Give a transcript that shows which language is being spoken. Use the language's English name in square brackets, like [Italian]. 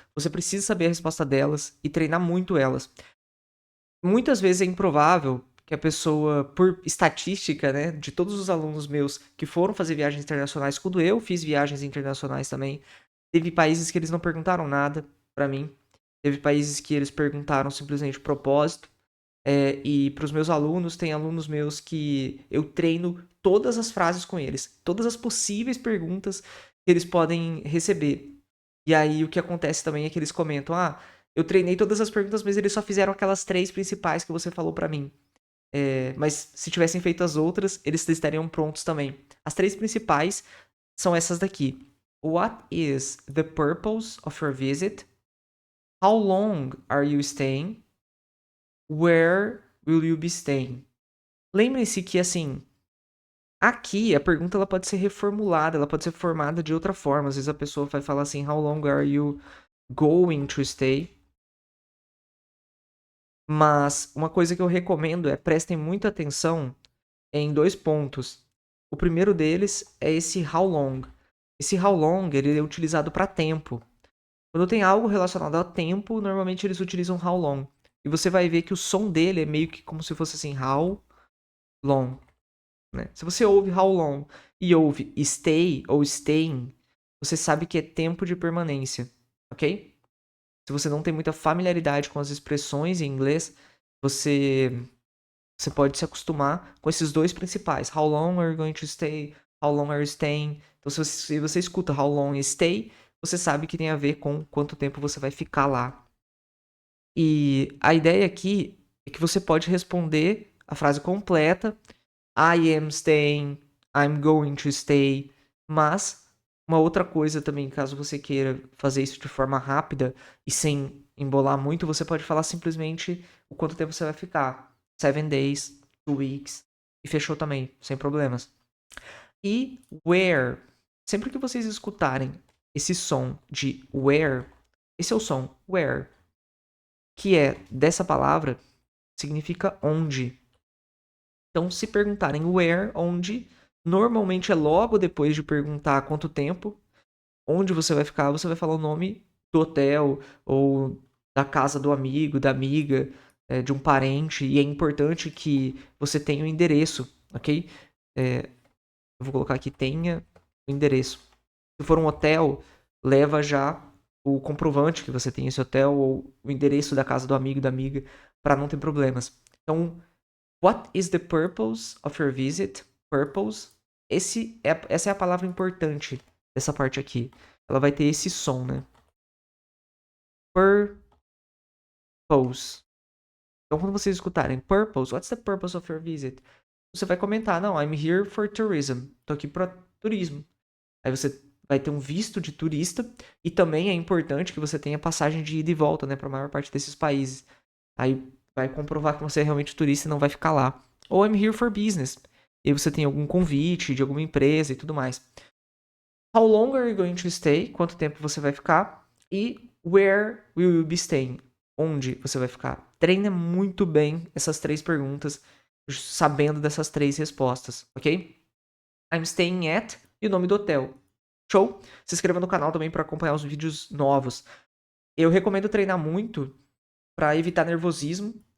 [Portuguese] Você precisa saber a resposta delas e treinar muito elas. Muitas vezes é improvável que a pessoa, por estatística, né, de todos os alunos meus que foram fazer viagens internacionais, quando eu fiz viagens internacionais também, teve países que eles não perguntaram nada pra mim, teve países que eles perguntaram simplesmente propósito, e para os meus alunos, tem alunos meus que eu treino todas as frases com eles, todas as possíveis perguntas que eles podem receber. E aí o que acontece também é que eles comentam: eu treinei todas as perguntas, mas eles só fizeram aquelas 3 principais que você falou pra mim. Mas se tivessem feito as outras, eles estariam prontos também. As 3 principais são essas daqui. [English] What is the purpose of your visit? How long are you staying? Where will you be staying? [Portuguese] Lembrem-se que, assim, aqui a pergunta ela pode ser reformulada, ela pode ser formada de outra forma. Às vezes a pessoa vai falar assim: [English] How long are you going to stay? [Portuguese] Mas uma coisa que eu recomendo é prestem muita atenção em 2 pontos. O primeiro deles é esse how long. Esse how long ele é utilizado para tempo. Quando tem algo relacionado a tempo, normalmente eles utilizam how long. E você vai ver que o som dele é meio que como se fosse assim, how long, né? Se você ouve how long e ouve stay ou staying, você sabe que é tempo de permanência, ok? Se você não tem muita familiaridade com as expressões em inglês, você pode se acostumar com esses dois principais. [English] How long are you going to stay? How long are you staying? [Portuguese] Então, se você escuta how long e stay, você sabe que tem a ver com quanto tempo você vai ficar lá. E a ideia aqui é que você pode responder a frase completa. [English] I am staying, I'm going to stay. [Portuguese] Mas, uma outra coisa também, caso você queira fazer isso de forma rápida e sem embolar muito, você pode falar simplesmente o quanto tempo você vai ficar. [English] 7 days, 2 weeks. [Portuguese] E fechou também, sem problemas. E where. Sempre que vocês escutarem esse som de where, esse é o som where, que é dessa palavra, significa onde. Então, se perguntarem where, onde, normalmente é logo depois de perguntar quanto tempo, onde você vai ficar, você vai falar o nome do hotel ou da casa do amigo, da amiga, de um parente. E é importante que você tenha o endereço, ok? Eu vou colocar aqui, tenha o endereço. Se for um hotel, leva já o comprovante que você tem esse hotel ou o endereço da casa do amigo, da amiga, para não ter problemas. [English] Então, what is the purpose of your visit? Purpose. [Portuguese] Essa é a palavra importante dessa parte aqui. Ela vai ter esse som, né? Purpose. Então, quando vocês escutarem purpose, [English] what's the purpose of your visit? [Portuguese] Você vai comentar, não, [English] I'm here for tourism. [Portuguese] Tô aqui para turismo. Aí você vai ter um visto de turista e também é importante que você tenha passagem de ida e volta, né, para a maior parte desses países. Aí vai comprovar que você é realmente turista e não vai ficar lá. Ou [English] I'm here for business. [Portuguese] E aí você tem algum convite de alguma empresa e tudo mais. [English] How long are you going to stay? [Portuguese] Quanto tempo você vai ficar? [English] E where will you be staying? [Portuguese] Onde você vai ficar? Treina muito bem essas 3 perguntas, sabendo dessas 3 respostas, ok? [English] I'm staying at [Portuguese] e o nome do hotel. Show? Se inscreva no canal também para acompanhar os vídeos novos. Eu recomendo treinar muito para evitar nervosismo.